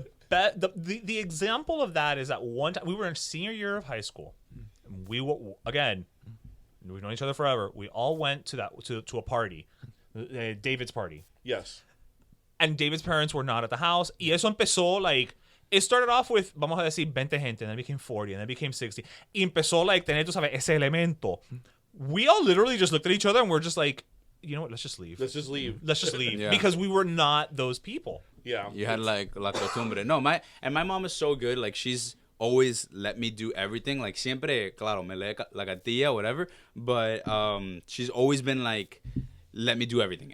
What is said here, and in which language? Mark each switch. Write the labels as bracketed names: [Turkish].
[English] The example of that is that one time we were in senior year of high school. We've known each other forever. We all went to a party, David's party. Yes. And David's parents were not at the house. [Spanish] Y eso empezó, [English] like, it started off with, [Spanish] vamos a decir, 20 gente, [English] and then it became 40, and then it became 60. [Spanish] Y empezó, like, tener, tú sabes, ese elemento. [English] We all literally just looked at each other and we're just like, you know what, let's just leave. Let's just leave. Yeah. Because we were not those people. Yeah. You had like [Spanish] la costumbre. [English] No, my mom is so good. Like, she's always let me do everything. Like, [Spanish] siempre, claro, me lee la cartilla, [English] whatever. But she's always been like, let me do everything.